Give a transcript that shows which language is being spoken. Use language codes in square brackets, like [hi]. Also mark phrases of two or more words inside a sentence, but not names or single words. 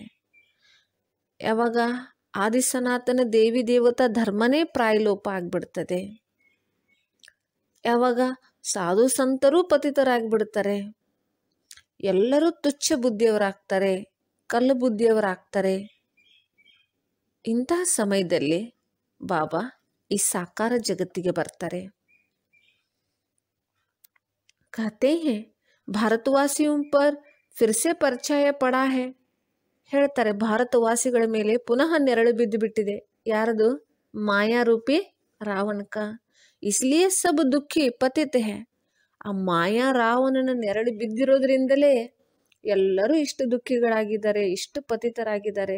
[kn] ಯಾವಾಗ ಆದಿ ಸನಾತನ ದೇವಿ ದೇವತಾ ಧರ್ಮನೇ ಪ್ರಾಯಲೋಪ ಆಗ್ಬಿಡ್ತದೆ, ಯಾವಾಗ ಸಾಧು ಸಂತರೂ ಪತಿತರಾಗ್ಬಿಡ್ತಾರೆ, ಎಲ್ಲರೂ ತುಚ್ಛ ಬುದ್ಧಿಯವರಾಗ್ತಾರೆ, ಕಲ್ಲು ಬುದ್ಧಿಯವರಾಗ್ತಾರೆ. ಇಂತಹ ಸಮಯದಲ್ಲಿ ಬಾಬಾ ಈ ಸಾಕಾರ ಜಗತ್ತಿಗೆ ಬರ್ತಾರೆ. [hi] कहते हैं ಭಾರತವಾಸಿयों पर फिर से परछाया पड़ा है. [kn] ಹೇಳ್ತಾರೆ, ಭಾರತವಾಸಿಗಳ ಮೇಲೆ ಪುನಃ ನೆರಳು ಬಿದ್ದು ಬಿಟ್ಟಿದೆ. ಯಾರದು? ಮಾಯಾರೂಪಿ ರಾವಣಕ. [hi] इसलिए सब दुःखी पतित है. [kn] ಆ ಮಾಯಾ ರಾವಣನ ನೆರಳು ಬಿದ್ದಿರೋದ್ರಿಂದಲೇ ಎಲ್ಲರೂ ಇಷ್ಟು ದುಃಖಿಗಳಾಗಿದ್ದಾರೆ, ಇಷ್ಟು ಪತಿತರಾಗಿದ್ದಾರೆ.